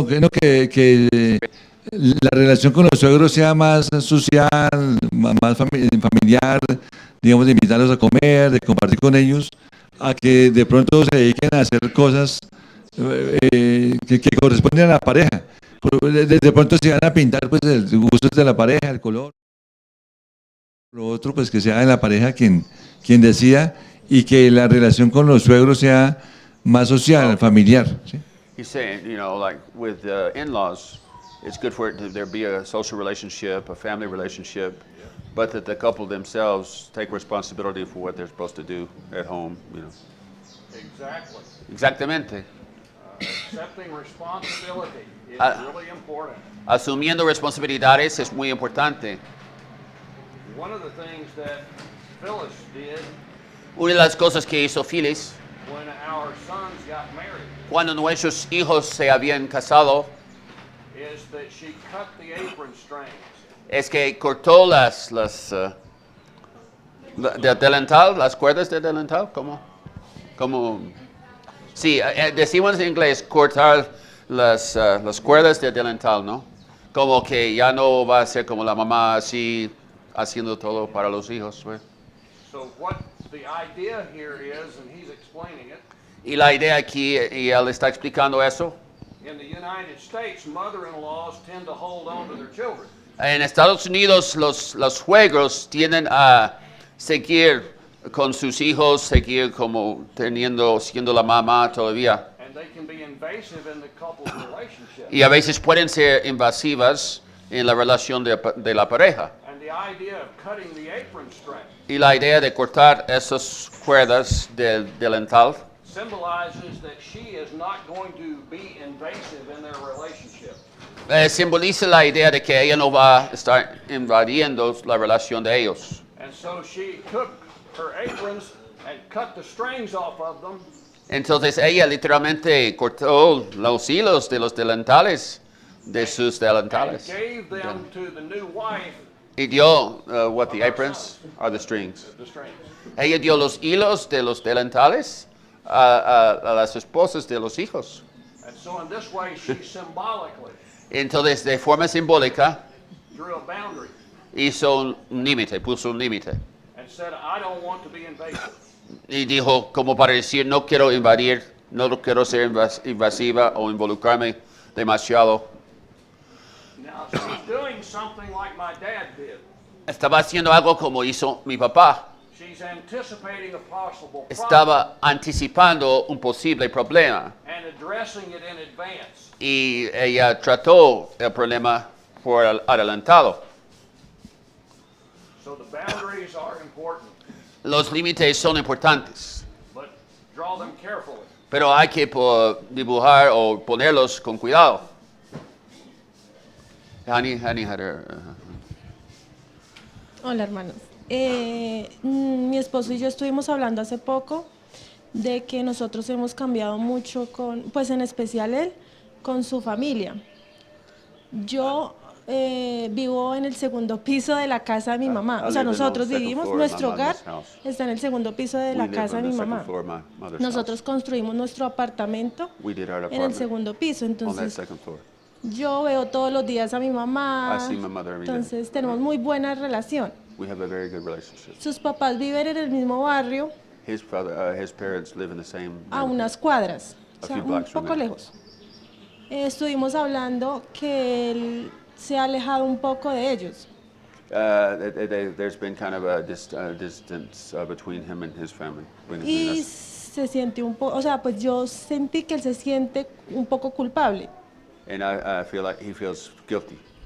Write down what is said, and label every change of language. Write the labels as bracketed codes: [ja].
[es] Que la relación con los suegros sea más social, más familiar, digamos, de invitarlos a comer, de compartir con ellos, a que de pronto se dediquen a hacer cosas que corresponden a la pareja. De pronto se van a pintar pues el gusto de la pareja, el color. Lo otro, pues que sea en la pareja quien decida, y que la relación con los suegros sea más social, familiar. ¿Sí? [en] He's saying, like with in-laws, it's good for there be a social relationship, a family relationship, but that the couple themselves take responsibility for what they're supposed to do at home. Exactly. [es] Exactamente. [en] Accepting responsibility is really important. [es] Asumiendo responsabilidades es muy importante. [en] One of the things that Phyllis did [es] Una de las cosas que hizo Phyllis [en] when our sons got married [es] cuando nuestros hijos se habían casado [en] is that she cut the apron strings. [es] es que cortó las ¿De delantal? ¿Las cuerdas de delantal? ¿Cómo? ¿Cómo? Sí, decimos en inglés cortar las cuerdas de delantal, ¿no? Como que ya no va a ser como la mamá así haciendo todo para los hijos, ¿ve? [en] So what the idea here is, and he's explaining it, [es] Y la idea aquí, y él está explicando eso, [en] in the United States, mother-in-laws tend to hold on to their children. [es] en Estados Unidos los suegros tienden a seguir con sus hijos, seguir como siendo la mamá todavía. [en] And they can be invasive in the couple's relationship. [es] Y a veces pueden ser invasivas en la relación de la pareja. [en] And the idea of cutting the apron string [es] Y la idea de cortar esas cuerdas del delantal [en] symbolizes that she is not going to be invasive in their relationship. [es] simboliza la idea de que ella no va a estar invadiendo la relación de ellos. [en] And so she took her aprons and cut the strings off of them [es] Entonces ella literalmente cortó los hilos de los delantales, de sus [en] and [es] delantales. [en] gave them to the new wife, [es] Y dio, [en] what the aprons are the strings. the strings. [es] Ella dio los hilos de los delantales a las esposas de los hijos. [en] And so in this way, she symbolically [es] Entonces, de forma simbólica, [en] drew a boundary [es] hizo un límite, puso un límite. [en] and said, I don't want to be invasive. [es] Y dijo, como para decir, no quiero invadir, no quiero ser invasiva o involucrarme demasiado. [en] Now, she's doing something like my dad did. [es] Estaba haciendo algo como hizo mi papá. [en] She's anticipating a possible problem [es] Estaba anticipando un posible problema. [en] and addressing it in advance. [es] Y ella trató el problema por adelantado. [en] So the boundaries are important, [es] Los límites son importantes, [en] but draw them carefully. [es] pero hay que dibujar o ponerlos con cuidado. Hani had Hola hermanos. Mi esposo y yo estuvimos hablando hace poco de que nosotros hemos cambiado mucho pues en especial él, con su familia. Yo vivo en el segundo piso de la casa de mi mamá. O sea, nosotros vivimos, nuestro hogar está en el segundo piso de la casa de mi mamá. Nosotros construimos nuestro apartamento en el segundo piso, entonces yo veo todos los días a mi mamá, entonces tenemos muy buena relación. [en] We have a very good relationship. [es] Sus papás viven en el mismo barrio, [en] His parents live in the same [es] a unas cuadras, o sea, [en] few [es] un [en] blocks from [es] poco [en] there. [es] lejos. Estuvimos hablando que él se ha alejado un poco de ellos. [en] There's been kind of a distance between him and his family. [es] Y se siente un poco, o sea, pues yo sentí que él se siente un poco culpable. [en] And I feel like he feels guilty.